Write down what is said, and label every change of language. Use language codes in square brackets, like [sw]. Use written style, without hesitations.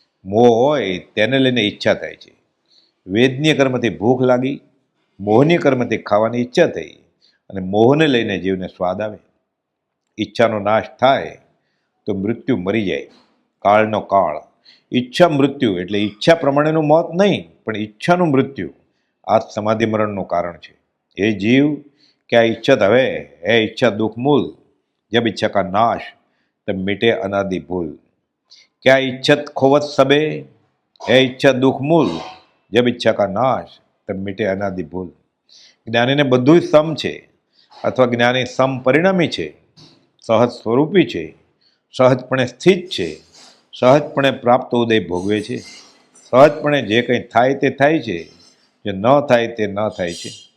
[gu] મોહ હોય તેને લઈને ઈચ્છા થાય છે. વેદનીય કર્મથી ભૂખ લાગી, મોહનીય કર્મથી ખાવાની ઈચ્છા થઈ, અને મોહને લઈને જીવને સ્વાદ આવે. ઈચ્છાનો નાશ થાય તો મૃત્યુ મરી જાય. કાળનો કાળ. ઈચ્છા મૃત્યુ એટલે ઈચ્છા પ્રમાણેનું મોત નહીં, પણ ઈચ્છાનું મૃત્યુ. આ સમાધિ મરણનું કારણ છે. એ જીવ [hi] क्या इच्छत हवे है इच्छा दुख मूल, जब इच्छा का नाश तब मिटे अनादि भूल. क्या इच्छत खोवत सबे है इच्छा दुख मूल, जब इच्छा का नाश तब मिटे अनादि भूल. [gu] જ્ઞાનીને બધું સમ છે, અથવા જ્ઞાની સમ પરિણામી છે, સહજ સ્વરૂપી છે, સહજપણે સ્થિત છે, સહજપણે પ્રાપ્ત ઉદય ભોગવે છે. સહજપણે જે કંઈ થાય તે થાય છે, જે ન થાય તે ન થાય છે.